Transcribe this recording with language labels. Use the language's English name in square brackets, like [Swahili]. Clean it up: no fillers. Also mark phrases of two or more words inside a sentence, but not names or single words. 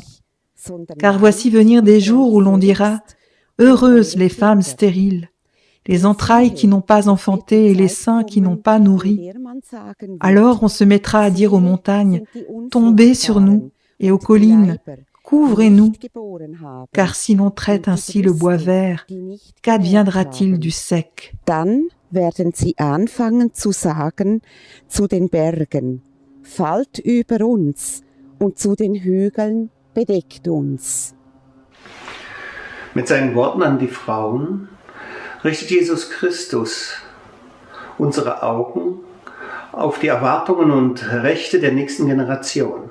[French] Car voici venir des jours où l'on dira « Heureuses les femmes stériles, les entrailles qui n'ont pas enfanté et les seins qui n'ont pas nourri. » Alors on se mettra à dire aux montagnes « Tombez sur nous » et aux collines « Couvrez-nous, car si l'on traite ainsi le bois vert, qu'adviendra-t-il du sec? [German] Dann werden sie anfangen zu sagen zu den Bergen, fallt über uns, und zu den Hügeln, bedeckt uns. Mit seinen Worten an die Frauen richtet Jesus Christus unsere Augen auf die Erwartungen und Rechte der nächsten Generation.